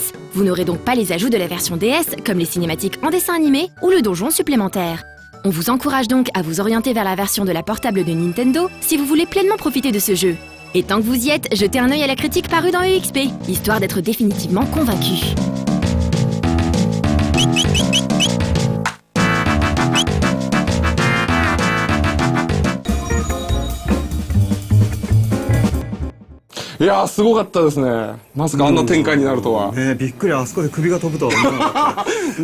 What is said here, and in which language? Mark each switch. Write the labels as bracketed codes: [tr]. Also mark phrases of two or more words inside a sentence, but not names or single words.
[fr] Vous n'aurez donc pas les ajouts de la version DS, comme les cinématiques en dessin animé ou le donjon supplémentaire. On vous encourage donc à vous orienter vers la version de la portable de Nintendo si vous voulez pleinement profiter de ce jeu. Et tant que vous y êtes, jetez un œil à la critique parue dans EXP, histoire d'être définitivement convaincu. [ja] いやー、すごかったですね。まさかあんな展開になるとは。びっくり、あそこで首が飛ぶとは思わなかった。